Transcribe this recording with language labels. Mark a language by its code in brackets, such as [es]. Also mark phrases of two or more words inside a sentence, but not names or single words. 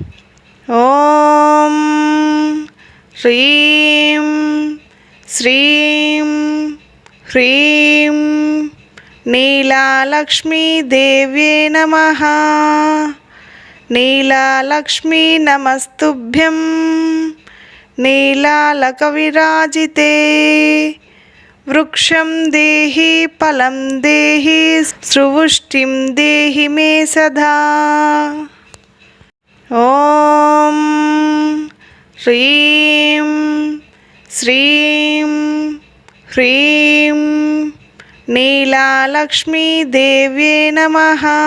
[sa] ఓం హ్రీం శ్రీం హ్రీం నీలాలక్ష్మీ దేవ్యే నమః. నీలాలక్ష్మీ నమస్తుభ్యం. नीलालकविराजिते वृक्षं देहि फलं देहि सुवृष्टिं देहि मे सदा. ॐ ह्रीं श्रीं ह्रीं नीलालक्ष्मी देव्ये नमः.